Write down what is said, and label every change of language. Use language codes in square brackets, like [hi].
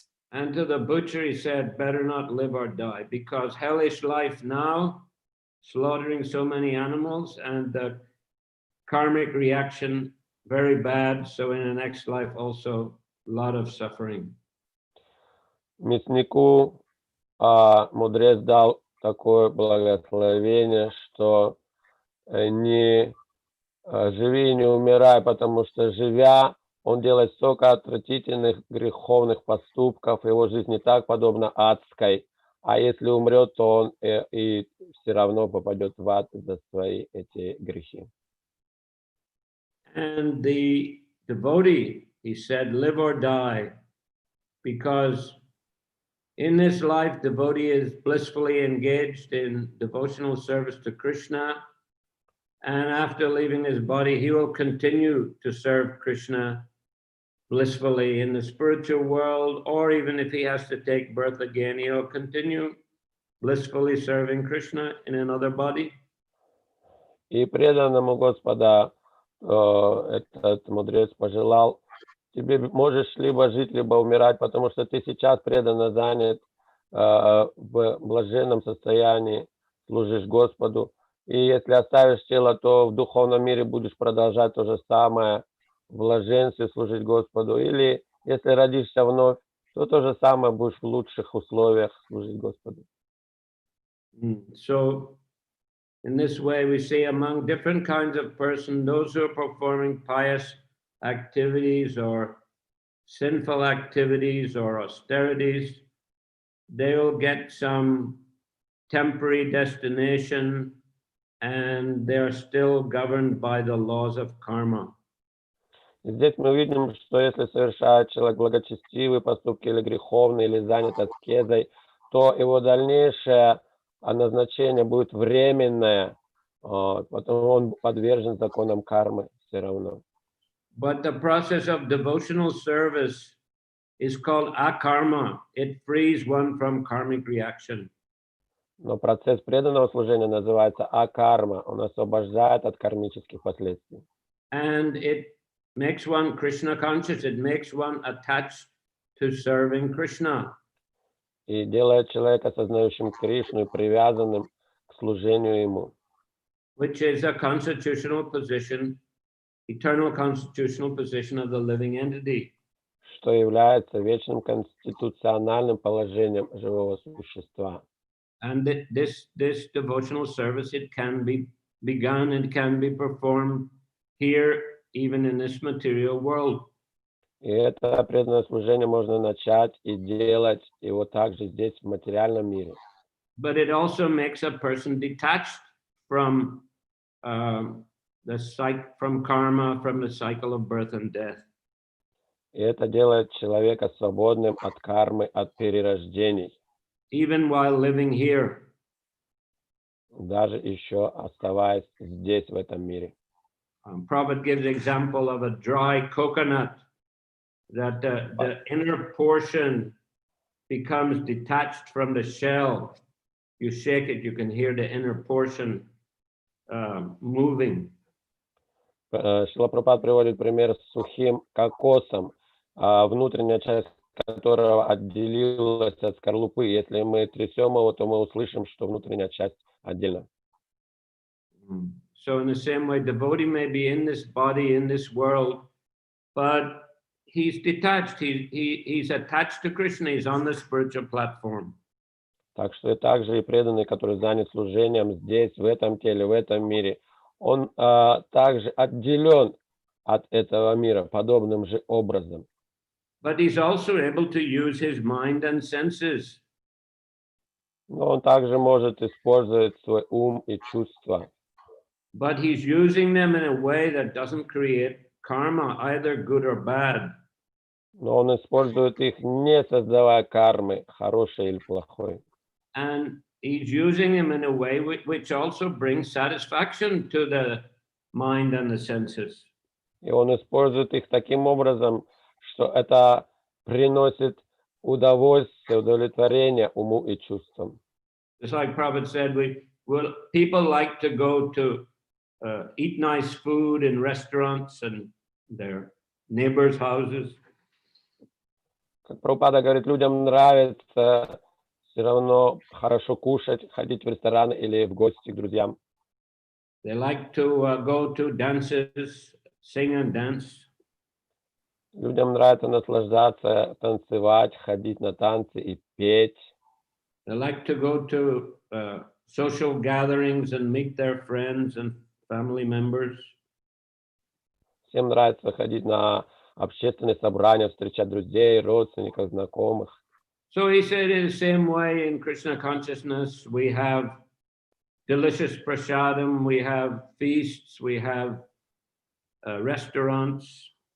[en] And to the butcher, he said, better not live or die, because hellish life now, slaughtering so many animals, and the karmic reaction very bad. So in the next life also a lot of suffering. [ru] Мяснику мудрец дал такое благословение, что не живи и не умирай, потому что живя, он делает столько отвратительных греховных поступков, его жизнь не так подобна адской, а если умрет, то он и все равно попадет в ад за свои эти грехи. [en] And the devotee, he said, live or die, because in this life, devotee is blissfully engaged in devotional service to Krishna. And after leaving his body, he will continue to serve Krishna blissfully in the spiritual world, or even if he has to take birth again, he'll continue blissfully serving Krishna in another body. [ru] И преданному Господа этот мудрец пожелал: тебе можешь либо жить, либо умирать, потому что ты сейчас преданно занят в блаженном состоянии, служишь Господу. И если оставишь тело, то в духовном мире будешь продолжать то же самое, в блаженстве служить Господу. Или если родишься вновь, то то же самое будешь в лучших условиях служить Господу. [en] So in this way, we see among different kinds of person, those who are performing pious activities or sinful activities or austerities, they will get some temporary destination and they're still governed by the laws of karma. [ru] И здесь мы видим, что если совершает человек благочестивые поступки или греховные, или занят аскезой, то его дальнейшее назначение будет временное, потому он подвержен законам кармы все равно. [en] But the process of devotional service is called akarma. It frees one from karmic reaction. [ru] Но процесс преданного служения называется акарма, он освобождает от кармических последствий. [en] And it makes one Krishna conscious, it makes one attached to serving Krishna. [ru] И делает человека осознающим Кришну и привязанным к служению ему. [en] Which is a constitutional position, eternal constitutional position of the living entity. [ru] Что является вечным конституциональным положением живого существа. [en] And this devotional service, it can be begun and can be performed here, even in this material world. [ru] И это преданное служение можно начать и делать его также здесь, в материальном мире. [en] But it also makes a person detached from from karma, from the cycle of birth and death. [ru] И это делает человека свободным от кармы, от перерождений. [en] Even while living here. [ru] Даже еще оставаясь здесь, в этом мире. [en] Prabhupada gives example of a dry coconut, that the inner portion becomes detached from the shell. You shake it, you can hear the inner portion moving. [ru] Шрила Прабхупада приводит пример с сухим кокосом, внутренняя часть которого отделилась от скорлупы. Если мы трясем его, то мы услышим, что внутренняя часть отдельно. [en] So in the same way, devotee may be in this body, in this world, but he's detached. He's attached to Krishna. He's on the spiritual platform. [ru] Так что и также и преданный, который занят служением здесь, в этом теле, в этом мире, он также отделен от этого мира подобным же образом. [en] But he's also able to use his mind and senses. [ru] Но он также может использовать свой ум и чувства. [en] But he's using them in a way that doesn't create karma, either good or bad. [ru] Но он использует их, не создавая кармы, хорошей или плохой. [en] And he's using them in a way which also brings satisfaction to the mind and the senses. [ru] И он использует их таким образом, что это приносит удовольствие, удовлетворение уму и чувствам. [en] Just like Prabhupada said, people like to go to eat nice food in restaurants and their neighbors' houses. [ru] Как Прабхупада говорит, людям нравится все равно хорошо кушать, ходить в рестораны или в гости к друзьям. [en] They like to go to dances, sing and dance. [ru] Людям нравится наслаждаться, танцевать, ходить на танцы и петь. [en] They like to go to social gatherings and meet their friends and family members. [ru] Всем нравится ходить на общественные собрания, встречать друзей, родственников, знакомых. [en] So he said in the same way in Krishna consciousness, we have delicious prasadam, we have feasts, we have restaurants.